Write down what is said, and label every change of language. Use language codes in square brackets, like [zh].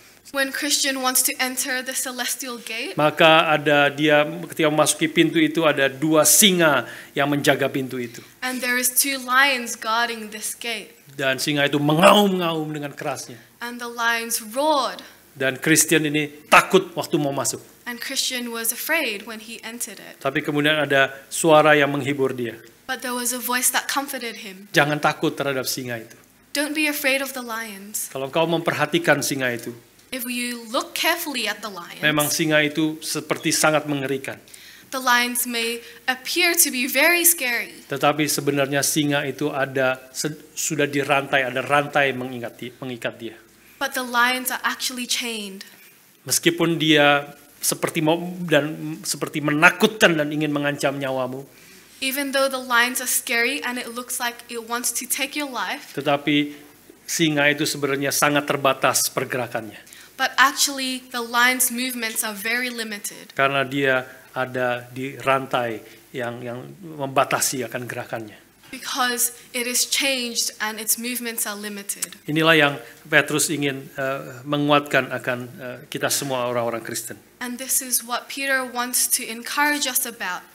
[en] When Christian wants to enter the celestial gate, [id] Maka dia ketika memasuki pintu itu ada 2 singa yang menjaga pintu itu. [en] and there is 2 lions guarding this gate, [id] Dan singa itu mengaum-ngaum dengan kerasnya. [en] and the lions roared, [id] Dan Christian ini takut waktu mau masuk. [en] and Christian was afraid when he entered it. [id] Tapi kemudian ada suara yang menghibur dia. [en] But there was a voice that comforted him. [id] Jangan takut terhadap singa itu. [en] Don't be afraid of the lions. [id] Kalau kau memperhatikan singa itu, [en] If you look carefully at the [id] memang [en] lions, [id] singa itu seperti sangat mengerikan. [en] the lions may appear to be very scary, [id] Tetapi sebenarnya singa itu sudah dirantai, ada rantai mengikat dia. [en] but the lions are actually chained. [id] Meskipun dia seperti menakutkan dan ingin mengancam nyawamu, [en] Even though the lions are scary and it looks like it wants to take your life, [id] tetapi singa itu sebenarnya sangat terbatas pergerakannya. [en] but actually the lion's movements are very limited [id] Karena dia ada di rantai yang membatasi akan gerakannya. [en] because it is changed and its movements are limited. [id] Inilah yang Petrus ingin menguatkan akan kita semua orang-orang Kristen. [en] And this is what Peter wants to encourage us about, all